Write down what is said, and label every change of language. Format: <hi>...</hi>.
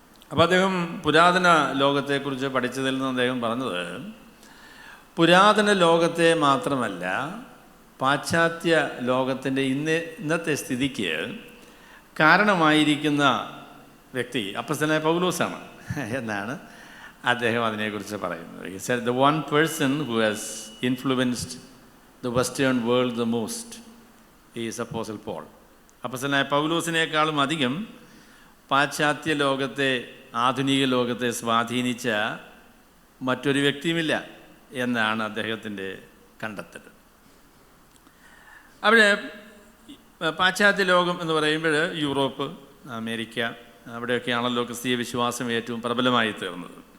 <ml>അപ്പോൾ അദ്ദേഹം പുരാതന ലോകത്തെക്കുറിച്ച് പഠിച്ചതിൽ നിന്ന് അദ്ദേഹം പറഞ്ഞത്, പുരാതന ലോകത്തെ മാത്രമല്ല, പാശ്ചാത്യ ലോകത്തിൻ്റെ ഇന്നത്തെ സ്ഥിതിക്ക് കാരണമായിരിക്കുന്ന വ്യക്തി അപ്പോസ്തലനായ പൗലോസാണ് എന്നാണ് അദ്ദേഹം അതിനെക്കുറിച്ച് പറയുന്നത്.</ml> <en>He said the one person who has influenced the western world the most is Apostle Paul.</en> <ml>അപ്പോസ്തലനായ പൗലോസിനേക്കാളും അധികം പാശ്ചാത്യ ലോകത്തെ, ആധുനിക ലോകത്തെ സ്വാധീനിച്ച മറ്റൊരു വ്യക്തിയുമില്ല എന്നാണ് അദ്ദേഹത്തിൻ്റെ കണ്ടെത്തൽ. അവിടെ പാശ്ചാത്യ ലോകം എന്ന് പറയുമ്പോൾ യൂറോപ്പ്, അമേരിക്ക, അവിടെയൊക്കെയാണല്ലോ ക്രിസ്തീയ വിശ്വാസം ഏറ്റവും പ്രബലമായി തീർന്നത്.</ml>